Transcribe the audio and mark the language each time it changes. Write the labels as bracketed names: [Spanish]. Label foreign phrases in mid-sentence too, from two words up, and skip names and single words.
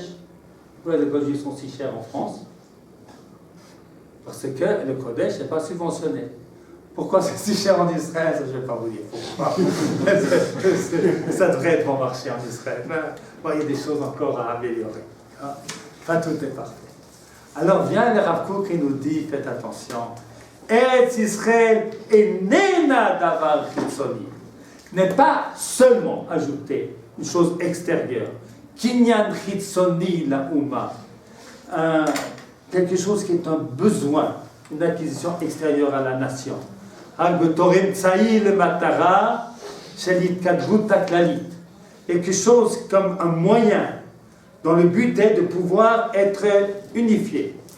[French] Pourquoi les Kodesh sont si chers en France? Parce que le Kodesh n'est pas subventionné. Pourquoi c'est si cher en Israël? Ça, je ne vais pas vous dire pourquoi. Ça devrait être bon marché en Israël. Mais, il y a des choses encore à améliorer. Hein? Pas tout est parfait. Alors vient le Rav Kook et nous dit, faites attention, [Hebrew] ארץ ישראל איננה דבר חיצוני, [French] n'est pas seulement ajouter une chose extérieure, [Hebrew] קניין חיצוני לאומה, [French] quelque chose qui est un besoin, une acquisition extérieure à la nation. Quelque chose comme un moyen dont le but est de pouvoir être unifié.